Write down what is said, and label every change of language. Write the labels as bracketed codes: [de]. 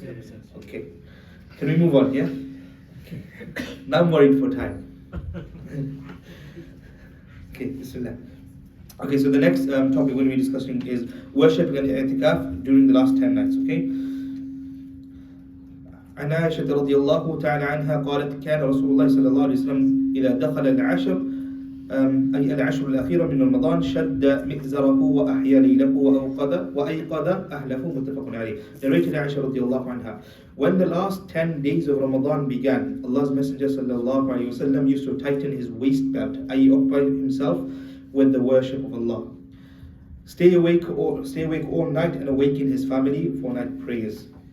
[en] Yeah, makes sense. Okay. Can we move on? Yeah. Okay. Now I'm worried for time. Okay, Bismillah. Okay, so the next topic we're going to be discussing is worshipping and i'tikaf during the last 10 nights, okay? [ar] عن عائشة رضي الله تعالى عنها قالت كان رسول الله صلى الله عليه وسلم إذا دخل العشر أي العشر الأخيرة من رمضان شد مئزره وأحيا ليله وأيقظ أهله متفق عليه. [en] Narrated Aisha [ar] رضي الله عنها. [en] When the last 10 days of Ramadan began, Allah's Messenger sallallahu alaihi wasallam used to tighten his waist belt, i.e. occupy himself with the worship of Allah. Stay awake all night and awaken his family for night prayers.